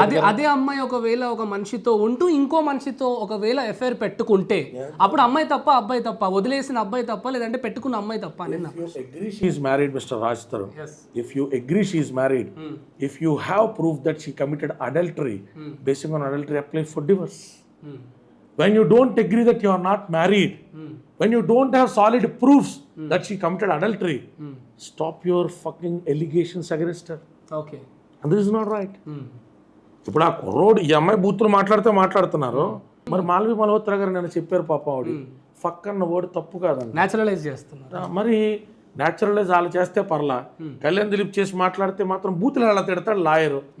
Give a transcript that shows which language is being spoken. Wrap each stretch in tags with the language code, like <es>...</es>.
<te>అదే అమ్మాయి ఒకవేళ ఒక మనిషితో ఉంటూ ఇంకో మనిషితో ఒకవేళ ఎఫ్ఐఆర్ పెట్టుకుంటే అప్పుడు అమ్మాయి తప్ప అబ్బాయి తప్ప, వదిలేసిన అబ్బాయి తప్ప, లేదంటే పెట్టుకున్న అమ్మాయి తప్ప అని.</te> <en>Mr Raj Tarun, if you agree she is married, if you have proof that she committed adultery, basing on adultery apply for divorce. When you don't agree that you are not married, when you don't have solid proofs that she committed adultery, stop your fucking allegations against her. Okay. And this is not right.</en> <te>ఇప్పుడు ఆ కుర్రోడు ఈ అమ్మాయి బూతులు మాట్లాడుతున్నారు. మరి మాల్వి మల్హోత్రా గారు నేను చెప్పారు పాప, ఆవిడ ఫక్ అన్న వర్డ్ తప్పు కాదండి, నేచురలైజ్ చేస్తున్నారు. మరి నేచురలైజ్ వాళ్ళు చేస్తే పర్లా, కళ్యాణ్ దిలీప్ చేసి మాట్లాడితే మాత్రం బూతులు ఎలా తిడతాడు లాయర్.</te>